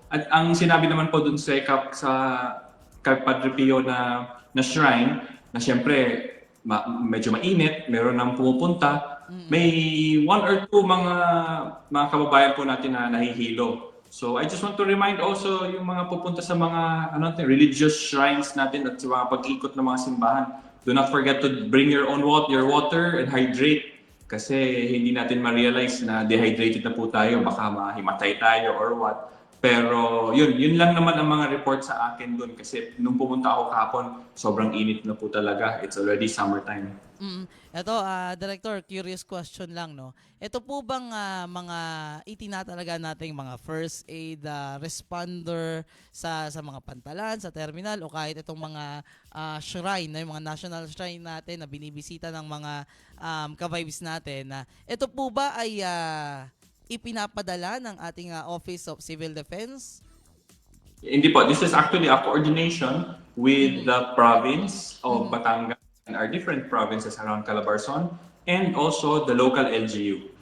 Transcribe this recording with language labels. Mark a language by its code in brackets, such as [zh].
[tl] At ang sinabi naman po dun sa Padre Pio na shrine, na siyempre medyo mainit, meron nang pumupunta, may [en] 1 or 2 [tl] mga kababayan po natin na nahihilo. [en] So I just want to remind also [tl] yung mga pupunta sa mga religious shrines natin at sa mga pag-ikot ng mga simbahan. [en] Do not forget to bring your own water and hydrate. [tl] Kasi hindi natin ma-realize na dehydrated na po tayo, baka mahimatay tayo [en] or what. [tl] Pero yun lang naman ang mga report sa akin doon. Kasi nung pumunta ako kahapon, sobrang init na po talaga. [en] It's already summertime. [tl] Ito, Director, [en] curious question [tl] lang, no? Ito po bang mga itinatalaga nating mga first aid responder sa mga pantalan, sa terminal, o kahit itong mga shrine, yung mga national shrine natin na binibisita ng mga ka-vibes natin, ito po ba ay ipinapadala ng ating Office of Civil Defense? Hindi po. [en] This is actually a coordination with the province of Batangas and our different provinces around Calabarzon and also the local LGU.